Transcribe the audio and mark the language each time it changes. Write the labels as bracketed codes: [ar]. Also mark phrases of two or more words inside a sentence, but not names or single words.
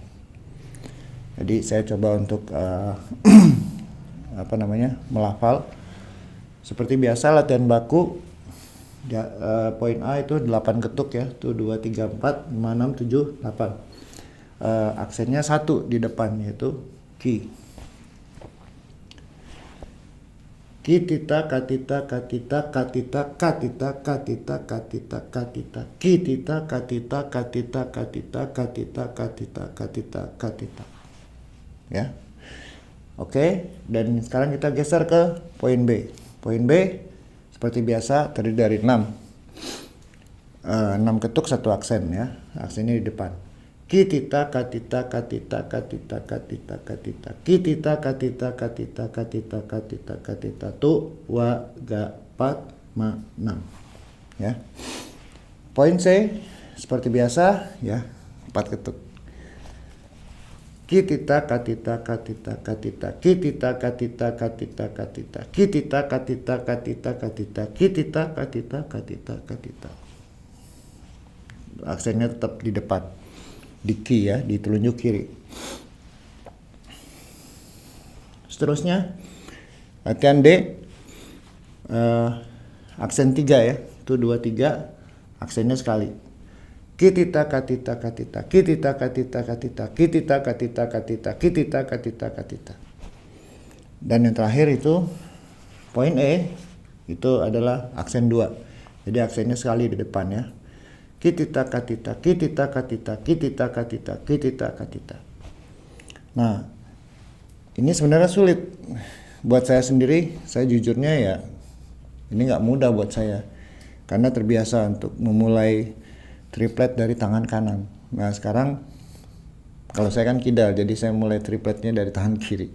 [id] Jadi saya coba untuk melafal seperti biasa latihan baku ya. Poin A itu 8 ketuk ya, itu 2, 3, 4, 5, 6, 7, 8. Aksennya 1 di depan, yaitu ki. Ki tita katita katita katita katita katita katita katita ki tita katita katita katita katita katita katita katita ya. Oke, dan sekarang kita geser ke poin B. Poin B seperti biasa terdiri dari 6 ketuk, 1 aksen ya. Aksennya di depan. Ki tita katita katita katita katita katita ki tita katita katita katita katita katita tu wa ga pat ma 6 ya. Poin C seperti biasa ya, 4 ketuk. Ki tita katita katita katita ki tita katita katita katita ki tita katita katita katita ki tita katita katita katita. Aksennya tetap di depan, di ki ya, di telunjuk kiri. Seterusnya latihan D, aksen 3 ya, itu 2, 3, aksennya sekali. Kitita katita katita kitita katita katita kitita katita katita kitita katita katita. Dan yang terakhir itu poin E, itu adalah aksen 2. Jadi aksennya sekali di depan ya. Kitita katita kitita katita kitita katita kitita katita. Nah, ini sebenarnya sulit buat saya sendiri. Saya jujurnya ya, ini nggak mudah buat saya karena terbiasa untuk memulai triplet dari tangan kanan. Nah sekarang kalau saya kan kidal, jadi saya mulai tripletnya dari tangan kiri.